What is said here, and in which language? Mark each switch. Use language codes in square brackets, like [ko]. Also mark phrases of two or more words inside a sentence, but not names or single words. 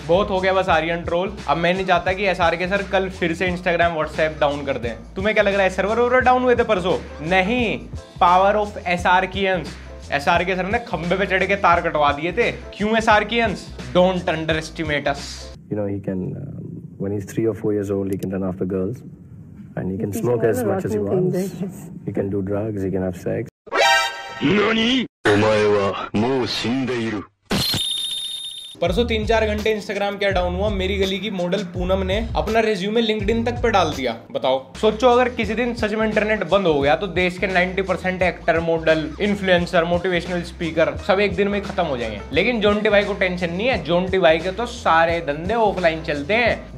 [hi] बहुत हो गया बस आर्यन ट्रोल, अब मैं नहीं चाहता कि SRK सर कल फिर से इंस्टाग्राम व्हाट्सएप डाउन कर दें। तुम्हें क्या लग रहा है सर्वर वर्वर डाउन हुए थे परसों? नहीं, [en] power of [hi] SRKians सर ने खंबे पे चढ़ के तार कटवा दिए थे। [en] क्यों SRKians? don't underestimate us. You know, he can, when he's 3 or 4 years old, he can run after girls and he can smoke as much as he wants. He can do drugs, he can have sex. [ja] NANI? お前はもう死んでいる。 [hi] परसों 3-4 घंटे इंस्टाग्राम क्या डाउन हुआ, मेरी गली की मॉडल पूनम ने अपना रिज्यूमे लिंक्डइन तक पे डाल दिया। बताओ, सोचो अगर किसी दिन सच में इंटरनेट बंद हो गया तो देश के 90% एक्टर, मॉडल, इन्फ्लुएंसर, [en] motivational speaker [hi] सब एक दिन में खत्म हो जाएंगे। लेकिन जोंटी भाई को टेंशन नहीं है, जोंटी भाई के तो सारे धंधे ऑफलाइन चलते हैं।